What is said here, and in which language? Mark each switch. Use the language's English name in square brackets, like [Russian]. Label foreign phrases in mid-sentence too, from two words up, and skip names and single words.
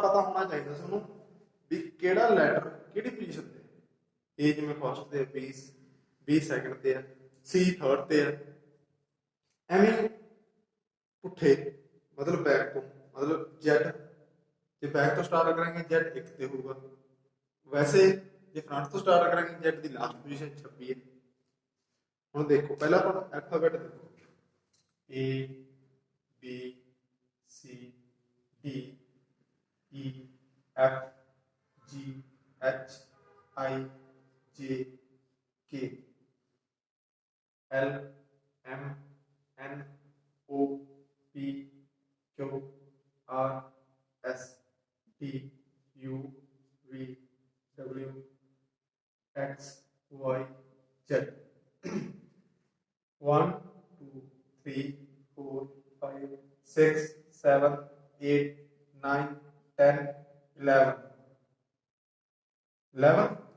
[Punjabi] ਪਤਾ ਹੋਣਾ ਚਾਹੀਦਾ ਸਾਨੂੰ ਵੀ ਕਿਹੜਾ ਲੈਟਰ ਕਿਹੜੀ ਪੋਜੀਸ਼ਨ ਤੇ, A ਜਿਵੇਂ ਫਸਟ ਤੇ, B ਸੈਕੰਡ ਤੇ ਆ, C ਥਰਡ ਤੇ ਆ, ਐਵੇਂ ਪੁੱਠੇ ਮਤਲਬ ਬੈਕ ਤੋਂ, ਮਤਲਬ Z ਜੇ ਬੈਕ ਤੋਂ ਸਟਾਰਟ ਕਰਾਂਗੇ Z ਇੱਕ ਤੇ ਹੋਊਗਾ, ਵੈਸੇ ਜੇ ਫਰੰਟ ਤੋਂ ਸਟਾਰਟ ਕਰਾਂਗੇ Z ਦੀ [English] last position [Punjabi] 26 ਹੈ। ਹੁਣ ਦੇਖੋ ਪਹਿਲਾਂ ਆਪਾਂ ਅਲਫਾਬੈਟ ਦੇਖੋ, [English] A B C D E F G H I J K L M N O P Q R S T U V W X Y Z 1 2 3 4 5 6 7 8 9 10 11 11